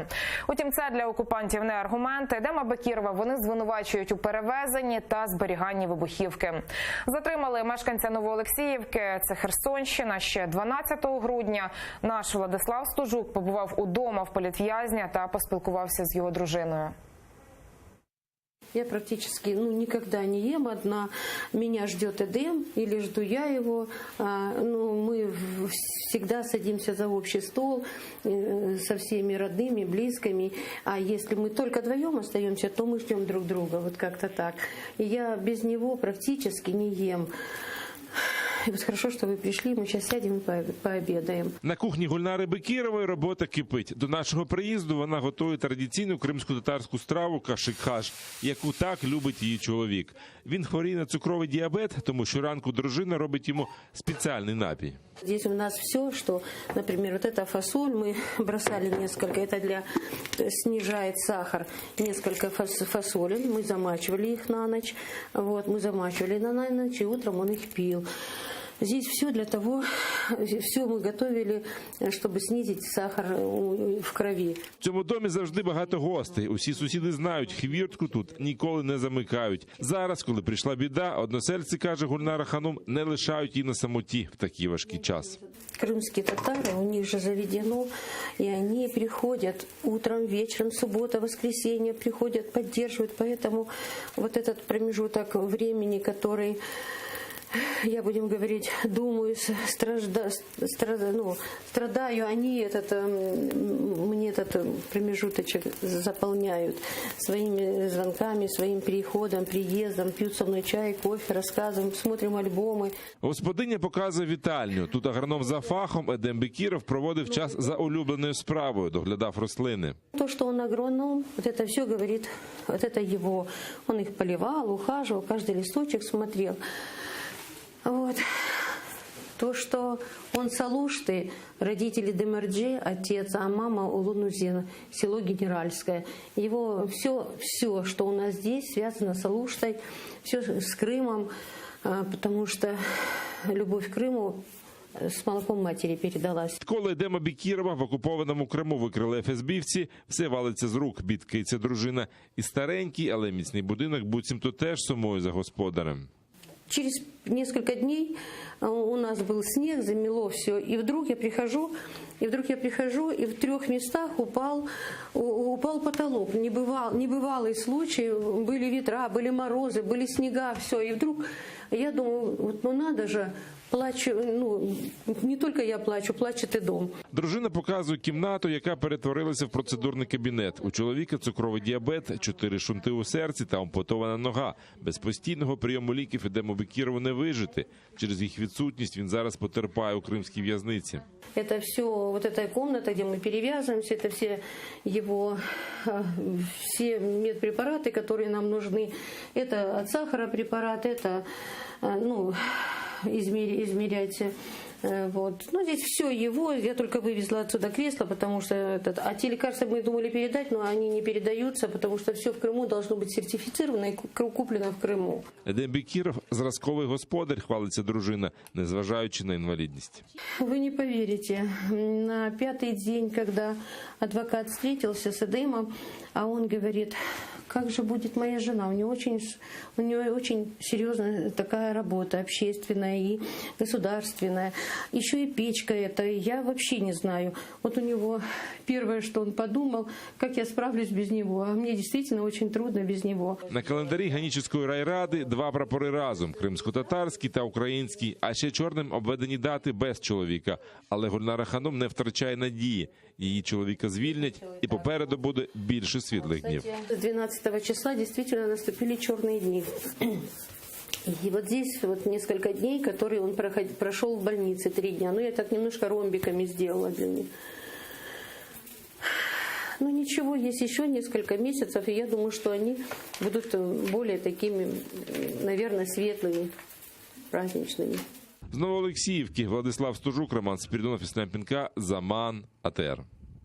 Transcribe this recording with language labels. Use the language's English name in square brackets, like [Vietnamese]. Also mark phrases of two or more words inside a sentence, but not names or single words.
[Ukrainian] Утім, це для окупантів не аргумент. Едема Бекірова вони звинувачують у перевезенні та зберіганні вибухівки. Затримали мешканця Новоолексіївки, це Херсонщина, ще 12 грудня. Наш Владислав Стужук побував удома в політв'язня та поспілкувався з його дружиною. [Russian] Я практически никогда не ем одна. Меня ждет Эдем или жду я его. Мы всегда садимся за общий стол со всеми родными, близкими. А если мы только вдвоем остаемся, то мы ждем друг друга. Вот как-то так. И я без него практически не ем. [Ukrainian] Хорошо, що ви прийшли, ми зараз сядемо і пообідаємо. На кухні Гульнари Бекірової робота кипить. До нашого приїзду вона готує традиційну кримсько-татарську страву кашик-хаш, яку так любить її чоловік. Він хворіє на цукровий діабет, тому щоранку дружина робить йому спеціальний напій. [Russian] Здесь у нас все, что, например, вот эта фасоль, мы бросали несколько, это снижает сахар, несколько фасолей, мы замачивали их на ночь, мы замачивали на ночь, и утром он их пил. Здесь все для того, все мы готовили, чтобы снизить сахар в крові. [Ukrainian] В цьому домі завжди багато гостей. Усі сусіди знають, хвіртку тут ніколи не замикають. Зараз, коли прийшла біда, односельці, каже Гульнара Ханум, не лишають її на самоті в такий важкий час. [Russian] Крымские татары, у них же заведено, и они приходят утром, вечером, суббота, воскресенье, приходят, поддерживают. Поэтому вот этот промежуток времени, который... Я, будем говорить, думаю, страдаю, они мне этот промежуточек заполняют своими звонками, своим приходом, приездом, пьют со мной чай, кофе, рассказываем, смотрим альбомы. [Ukrainian] Господиня показує вітальню. Тут агроном за фахом Едем Бекіров проводив час за улюбленою справою, доглядав рослини. [Russian] То, что он агроном, вот это все говорит, вот это его. Он их поливал, ухаживал, каждый листочек смотрел. То, что он Салушты, родители Демерджи, отец, а мама Улунузена, село Генеральское. Его все, что у нас здесь, связано с Алуштой, все с Крымом, потому что любовь к Крыму [Ukrainian] з молоком матері [Russian] передалась. [Ukrainian] Коли Едема Бекірова в окупованому Криму викрили ФСБівці, все валиться з рук, бідкається дружина. І старенький, але міцний будинок буцімто теж сумує за господарем. [Russian] Через несколько дней у нас был снег, замело все, и вдруг я прихожу, и в 3 местах упал потолок. Небывалый случай, были ветра, были морозы, были снега, все. И вдруг я думаю, надо же, [Ukrainian] плачу, не тільки я плачу, плаче і дом. Дружина показує кімнату, яка перетворилася в процедурний кабінет. У чоловіка цукровий діабет, 4 шунти у серці та ампутована нога. Без постійного прийому ліків Едему Бекірову не вижити. Через їх відсутність він зараз потерпає у кримській в'язниці. [Russian] Это все, вот эта комната, где мы перевязываемся, это все его, все медпрепараты, которые нам нужны. Это от сахара препарат, это, измерять. Здесь все его, я только вывезла отсюда кресло, потому что а те лекарства мы думали передать, но они не передаются, потому что все в Крыму должно быть сертифицировано и куплено в Крыму. [Ukrainian] Едем Бекіров – зразковий господар, хвалиться дружина, незважаючи на інвалідність. [Russian] Вы не поверите, на 5-й день, когда адвокат встретился с Эдемом, а он говорит, как же будет моя жена, у нее очень серьезная такая работа, общественная и государственная. Еще и печка это, я вообще не знаю. Вот у него первое, что он подумал, как я справлюсь без него. А мне действительно очень трудно без него. [Ukrainian] На календарі Ганічівської райради 2 прапори разом – кримсько-татарський та український, а ще чорним обведені дати без чоловіка. Але Гульнара Ханум не втрачає надії. Її чоловіка звільнять і попереду буде більше світлих днів. З 12 числа дійсно наступили чорні дні. [Russian] И вот здесь вот несколько дней, которые он прошел в больнице 3 дня. Я так немножко ромбиками сделала для них. Ну ничего, есть еще несколько месяцев, и я думаю, что они будут более такими, наверное, светлыми, праздничными. [Ukrainian] З Новоолексіївки Владислав Стужук, Роман Спірідонов і Снепінка, Заман, АТР.